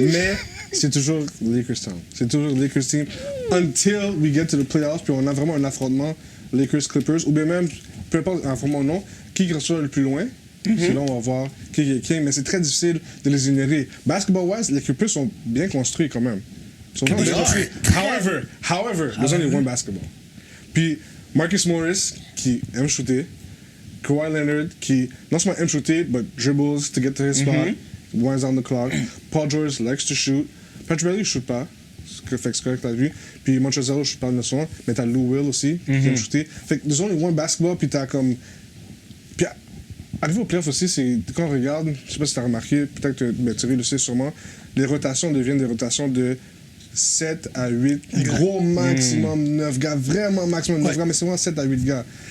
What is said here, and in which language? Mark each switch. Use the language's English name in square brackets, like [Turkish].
[French] Mais c'est toujours Lakers Town. C'est toujours Lakers Team. [English] Until we get to the playoffs, [French] puis on a vraiment un affrontement Lakers-Clippers, ou bien même, peu importe un affrontement ou non, qui sera le plus loin. C'est là on va voir qui est king. Mais c'est très difficile de les ignorer. Basketball-wise, les Clippers sont bien construits quand même. Ils sont vraiment bien [English] They are. [French] construits. [English] However, there's only one basketball. [French] Puis Marcus Morris, qui aime shooter. [English] Kawhi Leonard, [French] qui non seulement aime shooter, [English] but dribbles to get to his spot, winds on the clock. Paul George likes to shoot. [French] Patrick Beverley ne shoot pas. Fait que c'est correct, t'as vu. Puis Montrezl shoot pas nécessairement, mais t'as Lou Will aussi, qui aime shooter. Fait que [English] there's only one basketball, [French] puis t'as comme. Puis arrivé au playoff aussi, c'est quand on regarde, je sais pas si t'as remarqué, peut-être que Thierry le sait sûrement, les rotations deviennent des rotations de 7 à 8, gros maximum 9 gars, vraiment maximum 9 gars, mais c'est vraiment 7 à 8 gars.